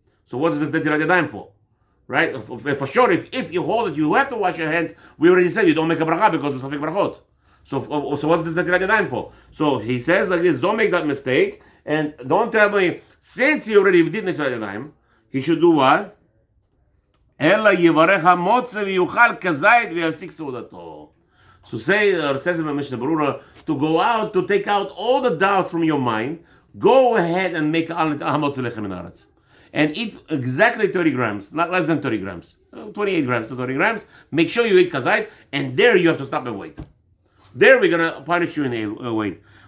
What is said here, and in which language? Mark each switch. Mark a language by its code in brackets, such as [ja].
[en] So what is this Netilat Yadayim for? Right? For sure, if you hold it, you have to wash your hands. We already said you don't make a bracha because it's Safek Brachot. So what's this Netilat Yadayim for? So he says like this: don't make that mistake, and don't tell me since he already did Netilat Yadayim, he should do what? [he] אלא יברך המוצא ויוכל כזית ויפסיק סעודתו. [en] So says in the Mishnah Berurah, to go out, to take out all the doubts from your mind, go ahead and make [he] hamotze lechem min haaretz. [en] And eat exactly 30 grams, not less than 30 grams. 28 grams to 30 grams. Make sure you eat kazait, and there you have to stop and wait. There we're going to punish you in a wait.